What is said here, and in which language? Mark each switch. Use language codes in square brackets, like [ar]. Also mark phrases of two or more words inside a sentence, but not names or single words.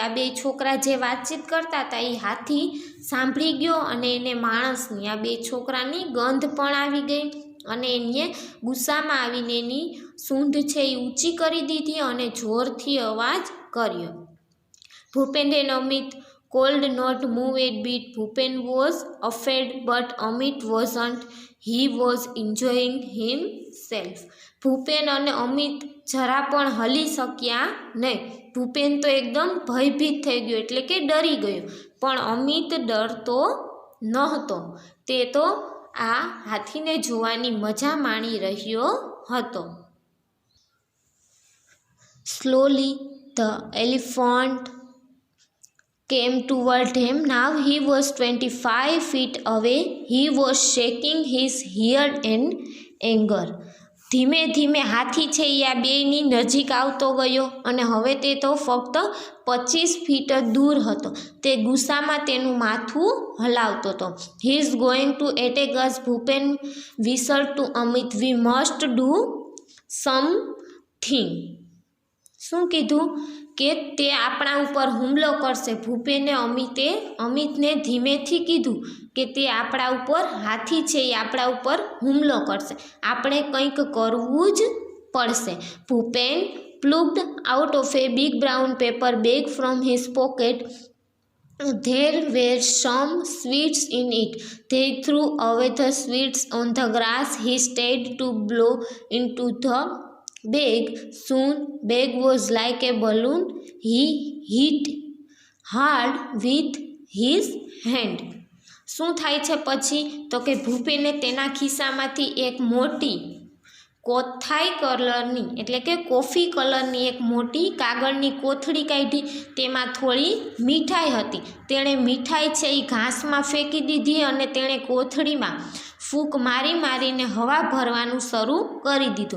[gu] આ બે છોકરા જે વાતચીત કરતા હતા એ હાથી સાંભળી ગયો અને એને માણસની આ બે છોકરાની ગંધ પણ આવી ગઈ અને એને ગુસ્સામાં આવીને એની સૂંઢ છે એ ઊંચી કરી દીધી અને જોરથી અવાજ કર્યો. [en] ભૂપેન એન્ડ અમિત could not move a bit. Bhupen was afraid, but Amit wasn't. He was enjoying himself. [gu] ભૂપેન અને અમિત જરા પણ હલી શક્યા નહીં. ભૂપેન તો એકદમ ભયભીત થઈ ગયો એટલે કે ડરી ગયો, પણ અમિત ડરતો નહોતો. તે તો આ હાથીને જોવાની મજા માણી રહ્યો હતો. [en] Slowly the elephant came toward him. Now he was 25 feet away. He was shaking his head in anger. [gu] ધીમે ધીમે હાથી છે એ આ બેયની નજીક આવતો ગયો અને હવે તે તો ફક્ત 25 ફીટ દૂર હતો. તે ગુસ્સામાં તેનું માથું હલાવતો હતો. [en] He is going to attack us, ભૂપેન whistled to Amit. We must do something. [gu] શું કીધું કે તે આપણા ઉપર હુમલો કરશે. ભૂપેને અમિતને ધીમેથી કીધું કે તે આપણા ઉપર હાથી છે એ આપણા ઉપર હુમલો કરશે. આપણે કંઈક કરવું જ પડશે. [en] ભૂપેન plucked out of a big brown paper bag from his pocket. There were some sweets in it. They threw away the sweets on the grass. He stayed to blow into the bag. Soon bag was like a balloon. He hit hard with his hand. [gu] શું થાય છે પછી તો કે ભૂપેને તેના ખિસ્સામાંથી એક મોટી કોથાઈ કલરની એટલે કે કોફી કલરની એક મોટી કાગળની કોથળી કાઢી. તેમાં થોડી મીઠાઈ હતી. તેણે મીઠાઈ છે એ ઘાસમાં ફેંકી દીધી અને તેણે કોથળીમાં ફૂંક મારી મારીને હવા ભરવાનું શરૂ કરી દીધું.